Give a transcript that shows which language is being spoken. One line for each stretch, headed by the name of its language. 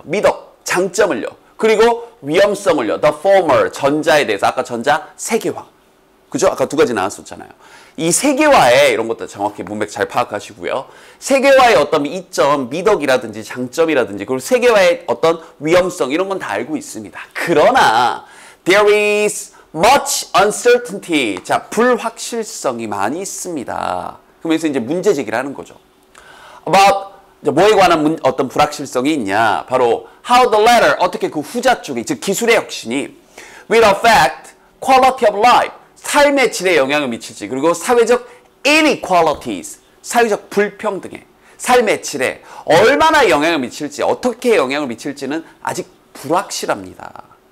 Korean: 미덕, 장점을요. 그리고 위험성을요.
English: The former,
Korean: 전자에 대해서. 아까 전자, 세계화. 그죠? 아까 두 가지 나왔었잖아요. 이 세계화의 이런 것도 정확히 문맥 잘 파악하시고요. 세계화의 어떤 이점, 미덕이라든지 장점이라든지 그리고 세계화의 어떤 위험성 이런 건 다 알고 있습니다. 그러나
English: there is much uncertainty.
Korean: 자, 불확실성이 많이 있습니다. 그러면서 이제 문제 제기를 하는 거죠. about 뭐에 관한 어떤 불확실성이 있냐? 바로
English: how the latter,
Korean: 어떻게 그 후자 쪽이, 즉 기술의 혁신이
English: will affect quality of life,
Korean: 삶의 질에 영향을 미칠지, 그리고 사회적 inequalities, 사회적 불평등에, 삶의 질에 얼마나 영향을 미칠지, 어떻게 영향을 미칠지는 아직 불확실합니다.